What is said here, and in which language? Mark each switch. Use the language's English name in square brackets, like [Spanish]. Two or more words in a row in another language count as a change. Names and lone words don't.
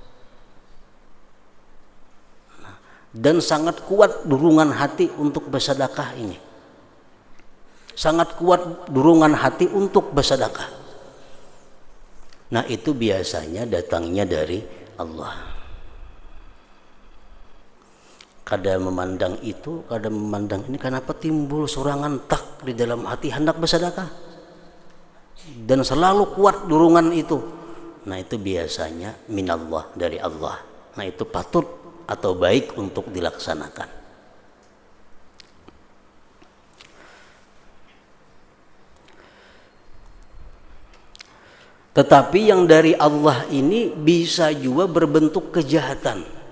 [Indonesian] Dan sangat kuat dorongan hati untuk bersedekah ini. Sangat kuat dorongan hati untuk bersedekah. Nah, itu biasanya datangnya dari Allah. [Banjar] Kada memandang itu, kada memandang ini, kenapa timbul sorangan tak di dalam hati hendak bersedekah. [Indonesian] Dan selalu kuat dorongan itu. Nah, itu biasanya minallah, dari Allah. Nah, itu patut atau baik untuk dilaksanakan. Tetapi yang dari Allah ini bisa juga berbentuk kejahatan.